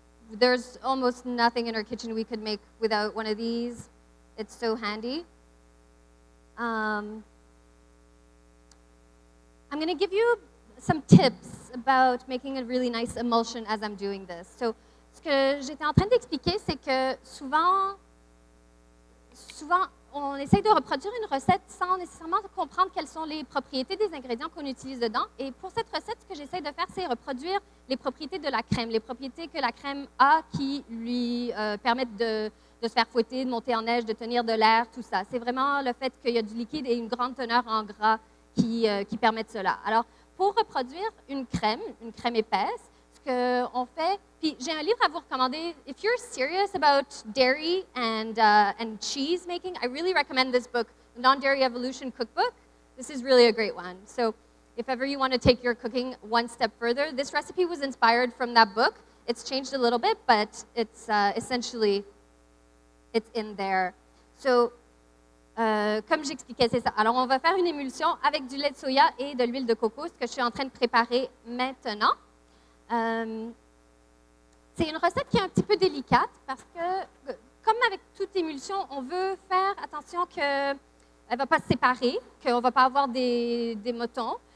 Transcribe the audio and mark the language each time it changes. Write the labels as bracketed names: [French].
[English] There's almost nothing in our kitchen we could make without one of these. It's so handy. I'm going to give you some tips about making a really nice emulsion as I'm doing this. [French] So, ce que j'étais en train d'expliquer, c'est que souvent, on essaye de reproduire une recette sans nécessairement comprendre quelles sont les propriétés des ingrédients qu'on utilise dedans. Et pour cette recette, ce que j'essaie de faire, c'est reproduire les propriétés de la crème, les propriétés que la crème a qui lui permettent de se faire fouetter, de monter en neige, de tenir de l'air, tout ça. C'est vraiment le fait qu'il y a du liquide et une grande teneur en gras qui permettent cela. Alors, pour reproduire une crème épaisse, ce qu'on fait, puis j'ai un livre à vous recommander. [English] If you're serious about dairy and cheese making, I really recommend this book, The Non-Dairy Evolution Cookbook. This is really a great one. So if ever you want to take your cooking one step further, this recipe was inspired from that book. It's changed a little bit, but it's essentially, it's in there. [French] So, comme j'expliquais, c'est ça. Alors, on va faire une émulsion avec du lait de soya et de l'huile de coco, ce que je suis en train de préparer maintenant. C'est une recette qui est un petit peu délicate parce que, comme avec toute émulsion, on veut faire attention qu'elle ne va pas se séparer, qu'on ne va pas avoir des motons.